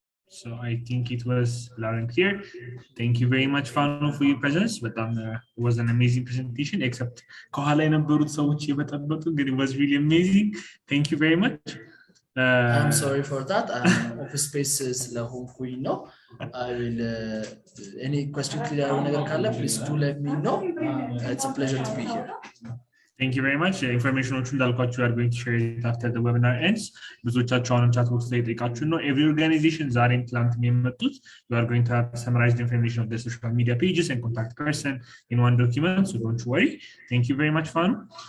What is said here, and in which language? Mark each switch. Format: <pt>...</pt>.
<en>So I think it was loud and clear. Thank you very much, Fanu, for your presence. But it was an amazing presentation, except</en> <am>ከኋላ የነበሩት ሰዎች የበጠበጡ ግን</am> <en>it was really amazing. Thank you very much. I'm sorry for that.</en> <am>Office spaces ስለሆንኩኝ ነው.</am> <en>I will any question clear ነገር ካለ please do let me know. It's a pleasure to be here. Thank you very much. Information እንዳልኳችሁ are going to share it after the webinar ends. ብዙዎቻችሁ አሁንም chat box ላይ ጠይቃችሁ ነው every organization</en> <am>ዛሬም ትላንትም የመጡት</am> <en>you are going to have summarized information of the social media pages and contact person in one document, so don't worry. Thank you very much, Fanu.</en>